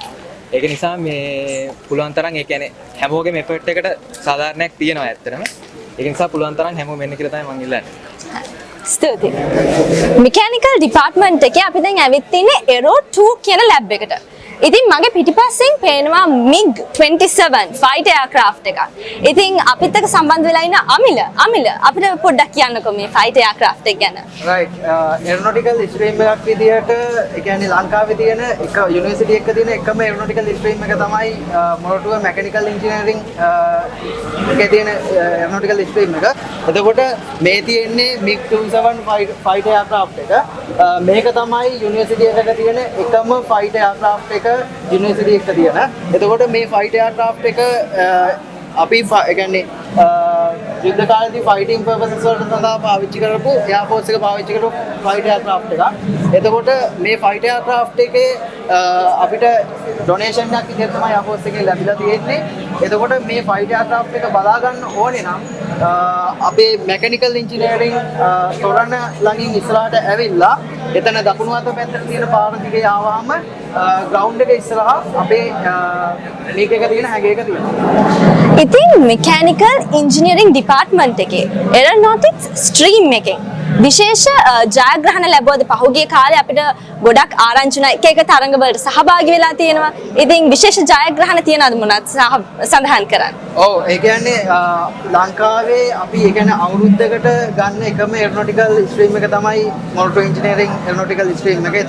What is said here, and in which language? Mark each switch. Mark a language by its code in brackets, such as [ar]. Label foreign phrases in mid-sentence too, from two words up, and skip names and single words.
[si] ඒක නිසා මේ පුළුවන් තරම් ඒ කියන්නේ හැමෝගෙම effort එකට සාධාරණයක් තියෙනවා ඇත්තටම. ඒක නිසා පුළුවන් තරම් හැමෝම වෙන්න කියලා තමයි මම ඉල්ලන්නේ. ස්තුතියි. [en] mechanical department [si] එකේ අපි දැන් ඇවිත් ඉන්නේ Aero 2 කියන lab එකට. ඉතින් මගේ පිටිපස්සෙන් පේනවා MiG-27 [en] fighter aircraft [si] එකක්. ඉතින් අපිත් එක්ක සම්බන්ධ වෙලා ඉන්න අමිල අපිට පොඩ්ඩක් කියන්නකෝ මේ [en] fighter aircraft [si] එක ගැන. right [en] aeronautical stream [si] එකක් විදියට ඒ කියන්නේ ලංකාවේ තියෙන එක යුනිවර්සිටි එකක තියෙන එකම aeronautical stream එක තමයි Moratuwa [en] mechanical engineering [si] එකේ තියෙන [en] aeronautical stream [si] එක. එතකොට මේ තියෙන්නේ MiG-27 [en] fighter aircraft [si] එක. මේක තමයි යුනිවර්සිටි එකක තියෙන එකම [en] fighter aircraft [si] එක යුනිවර්සිටි එකක තියෙන. එතකොට මේ [en] fighter aircraft [si] එක අපි ඒ කියන්නේ යුද්ධ කාලේදී [en] fighting purposes [si] වලට සඳහා පාවිච්චි කරපු [en] air force [si] එක පාවිච්චි කරපු [en] fighter aircraft [si] එකක්. එතකොට මේ [en] fighter aircraft [si] එකේ අපිට donation එකක් විදිහට තමයි [en] air force [si] එකෙන් ලැබිලා තියෙන්නේ. එතකොට මේ [en] fighter aircraft [si] එක බලා ගන්න ඕනේ නම් අපේ [en] mechanical engineering [si] තොරණ ළඟින් ඉස්සරහට ඇවිල්ලා එතන දකුණු අත පැත්තට තියෙන පාර දිගේ ආවම ground එක ඉස්සරහා අපේ ලීක් එක තියෙන හැග එක තියෙනවා. ඉතින් [en] mechanical engineering department [si] එකේ [en] aeronautics stream [si] එකෙන් විශේෂ ජයග්‍රහණ ලැබුවද පහුගිය කාලේ අපිට ගොඩක් ආරංචි එක එක තරඟ වලට සහභාගී වෙලා තියෙනවා. ඉතින් විශේෂ ජයග්‍රහණ තියනවද මොනවද සඳහන් කරන්න? ඔව් ඒ කියන්නේ ලංකාවේ අපි ඒ කියන්නේ අවුරුද්දකට ගන්න එකම [en] aeronautical stream [si] එක තමයි Moratuwa [en] engineering aeronautical stream [si] එක.